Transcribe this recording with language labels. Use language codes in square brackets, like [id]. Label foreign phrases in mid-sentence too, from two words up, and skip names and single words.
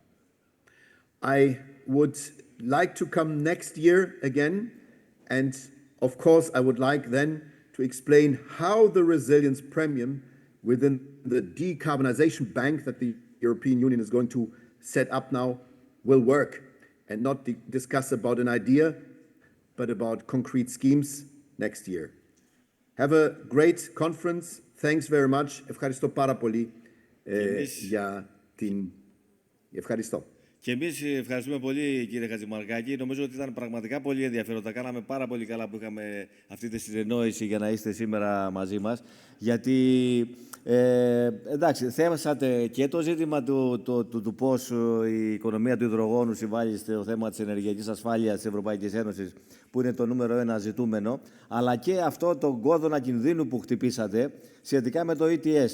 [en] I would like to come next year again, and of course I would like then to explain how the resilience premium within the decarbonization bank that the European Union is going to set up now will work, and not discuss about an idea, but about concrete schemes next year. Have a great conference. Thanks very much. [el] Ευχαριστώ πάρα πολύ για την... Ευχαριστώ. Και εμείς ευχαριστούμε πολύ, κύριε Χατζημαρκάκη. Νομίζω ότι ήταν πραγματικά πολύ ενδιαφέροντα. Κάναμε πάρα πολύ καλά που είχαμε αυτή τη συνεννόηση για να είστε σήμερα μαζί μας. Γιατί, εντάξει, θέσατε και το ζήτημα του πώς η οικονομία του υδρογόνου συμβάλλει στο θέμα της ενεργειακής ασφάλειας της Ευρωπαϊκής Ένωσης, που είναι το νούμερο ένα ζητούμενο, αλλά και αυτό τον κόδωνα κινδύνου που χτυπήσατε σχετικά με το ETS.